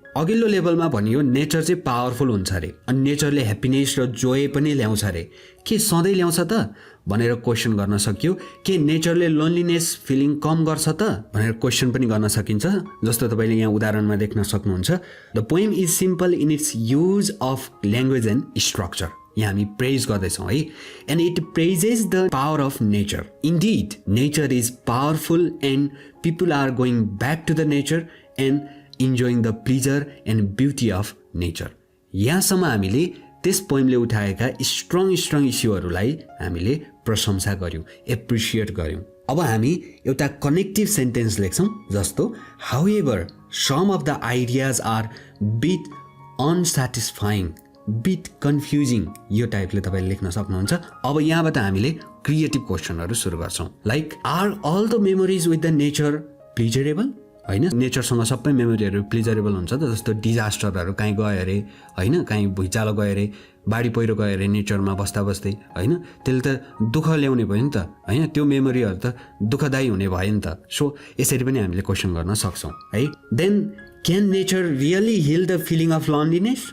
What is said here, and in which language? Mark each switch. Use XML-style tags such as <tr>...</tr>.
<ne>अघिल्लो लेभलमा भनियो नेचर चाहिँ पावरफुल हुन्छ अरे, अनि नेचरले ह्याप्पिनेस र जोय पनि ल्याउँछ अरे। के सधैँ ल्याउँछ त भनेर क्वेसन गर्न सकियो। के नेचरले लोन्लिनेस फिलिङ कम गर्छ त भनेर क्वेसन पनि गर्न सकिन्छ। जस्तो तपाईँले यहाँ उदाहरणमा देख्न सक्नुहुन्छ,</ne> <en>The poem is simple in its use of language and structure.</en> <ne>यहाँ हामी प्रेज गर्दैछौँ है।</ne> <en>And it praises the power of nature. Indeed nature is powerful and people are going back to the nature and enjoying the pleasure and beauty of nature.</en> <ne>यहाँसम्म हामीले त्यस पोइमले उठाएका strong इस्युहरूलाई हामीले प्रशंसा गऱ्यौँ, एप्रिसिएट गऱ्यौँ। अब हामी एउटा कनेक्टिभ सेन्टेन्स लेख्छौँ, जस्तो</ne> <en>However some of the ideas are bit unsatisfying, bit confusing.</en> <ne>यो टाइपले तपाईँले लेख्न सक्नुहुन्छ। अब यहाँबाट हामीले क्रिएटिभ क्वेसनहरू सुरु गर्छौँ।</ne> <en>Like are all the memories with the nature pleasurable?</en> <ne>होइन, नेचरसँग सबै मेमोरीहरू प्लिजरेबल हुन्छ त। जस्तो डिजास्टरहरू कहीँ गयो अरे होइन, कहीँ भुइँचालो गयो अरे, बाढी पहिरो गयो अरे नेचरमा बस्दा बस्दै होइन, त्यसले त दुःख ल्याउने भयो नि त होइन, त्यो मेमोरीहरू त दुःखदायी हुने भयो नि त। सो यसरी पनि हामीले क्वेसन गर्न सक्छौँ है।</ne> <en>Then can nature really heal the feeling of loneliness?</en>